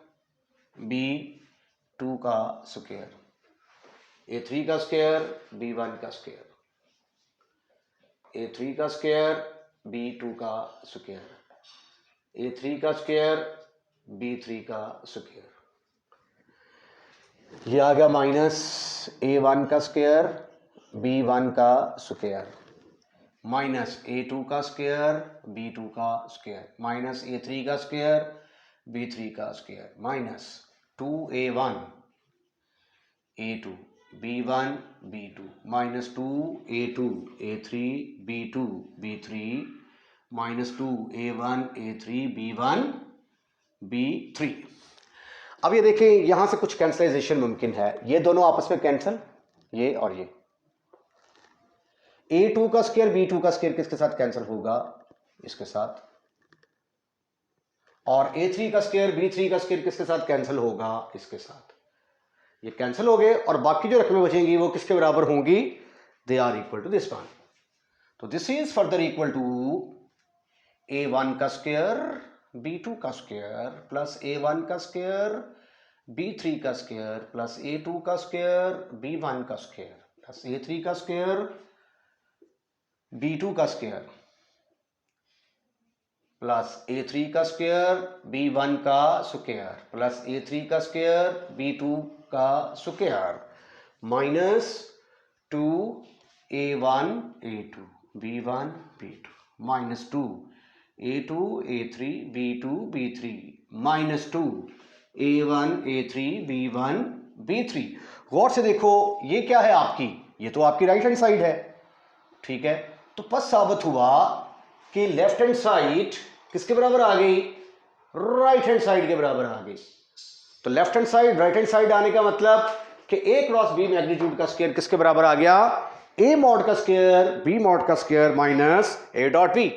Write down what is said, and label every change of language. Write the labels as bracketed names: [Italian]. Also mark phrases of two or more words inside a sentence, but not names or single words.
[Hindi] b2 का स्क्वायर, a3 का स्क्वायर b1 का स्क्वायर, a3 का स्क्वायर b2 का स्क्वायर, a3 का स्क्वायर b3 का स्क्वायर। ये आ गया माइनस a1 का स्क्वायर b1 का स्क्वायर, माइनस a2 का स्क्वायर b2 का स्क्वायर, माइनस a3 का स्क्वायर b3 का स्क्वायर, माइनस 2a1 a2 b1 b2, माइनस 2a2 a3 b2 b3, माइनस 2a1 a3 b1 b3। अब ये देखें, यहां से कुछ कैंसलाइजेशन मुमकिन है, ये दोनों आपस में कैंसल, ये और ये, a2 का स्क्वायर b2 का स्क्वायर किसके साथ कैंसिल होगा, इसके साथ, और a3 का स्क्वायर b3 का स्क्वायर किसके साथ कैंसिल होगा, इसके साथ। ये कैंसिल हो गए और बाकी जो रकमें बचेंगी वो किसके बराबर होंगी, [English] they are equal to this one. [Hindi] तो [English] this is further equal to [Hindi] a1 का स्क्वायर b2 का स्क्वायर प्लस a1 का स्क्वायर b3 का स्क्वायर प्लस a2 का स्क्वायर b1 का स्क्वायर प्लस a3 का स्क्वायर b2 का स्क्वायर प्लस a3 का स्क्वायर b1 का स्क्वायर प्लस a3 का स्क्वायर b2 का स्क्वायर माइनस 2a1 a2 b1 b2 माइनस 2 a2 a3 b2 b3 माइनस 2 a1 a3 b1 b3। गौर से देखो, ये क्या है आपकी, ये तो आपकी [English] right hand side [Hindi] है, ठीक है। तो बस साबित हुआ कि [English] left hand side [Hindi] किसके बराबर आ गई, [English] right hand side [Hindi] के बराबर आ गई। तो [English] left hand side right hand side [Hindi] आने का मतलब कि [English] a cross b magnitude [Hindi] का स्क्वायर किसके बराबर आ गया, a मॉड का स्क्वायर b मॉड का स्क्वायर माइनस [English] a dot b.